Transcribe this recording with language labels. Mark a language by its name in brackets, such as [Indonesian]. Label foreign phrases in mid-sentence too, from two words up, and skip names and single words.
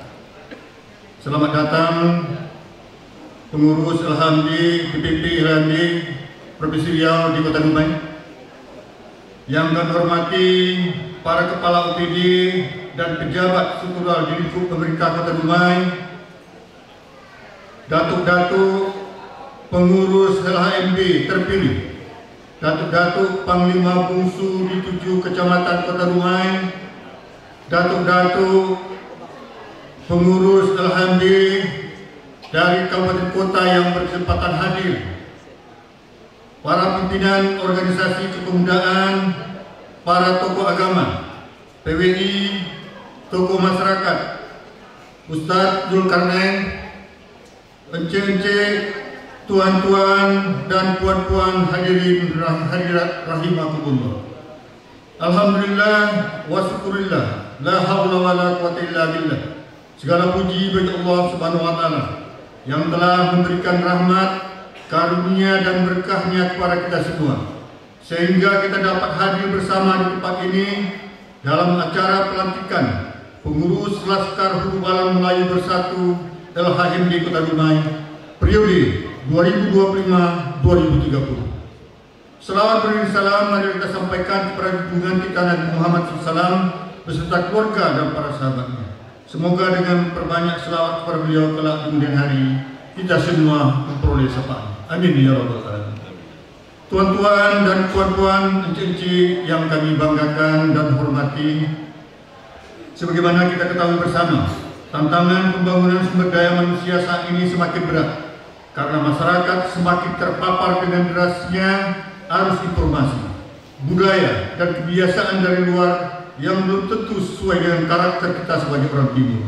[Indonesian] Selamat datang pengurus LHMI, DPP LHMI Provinsi Riau di Kota Dumai. Yang kami hormati para kepala OPD dan pejabat struktural di lingkup pemerintah Kota Dumai, datuk-datuk pengurus LHMB terpilih, datuk-datuk Panglima Bungsu di 7 kecamatan Kota Dumai, datuk-datuk pengurus LHMB dari kabupaten kota yang berkesempatan hadir, para pimpinan organisasi kepemudaan, para tokoh agama, PWI, tokoh masyarakat, Ustadz Zulkarnain, ence-ence, tuan-tuan dan puan-puan hadirin hadirat rahimakumullah. [Arabic] الحمد لله والشكر لله، لا حول ولا قوة إلا بالله. [Indonesian] Segala puji bagi Allah [Arabic] سبحانه وتعالى [Indonesian] yang telah memberikan rahmat, karunia dan berkahnya kepada kita semua, sehingga kita dapat hadir bersama di tempat ini dalam acara pelantikan pengurus Laskar Hulu Balang Melayu Bersatu LHMD Kota Dumai periode 2025-2030. Selawat beri salam mari kita sampaikan kepada junjungan kita Nabi Muhammad SAW beserta keluarga dan para sahabatnya. Semoga dengan perbanyak selawat kepada beliau kelak di kemudian hari kita semua memperoleh syafaat. [Arabic] آمين يا رب العالمين. [Indonesian] Tuan-tuan dan puan-puan, encik-encik yang kami banggakan dan hormati, sebagaimana kita ketahui bersama, tantangan pembangunan sumber daya manusia saat ini semakin berat karena masyarakat semakin terpapar dengan derasnya arus informasi, budaya, dan kebiasaan dari luar yang belum tentu sesuai dengan karakter kita sebagai orang timur.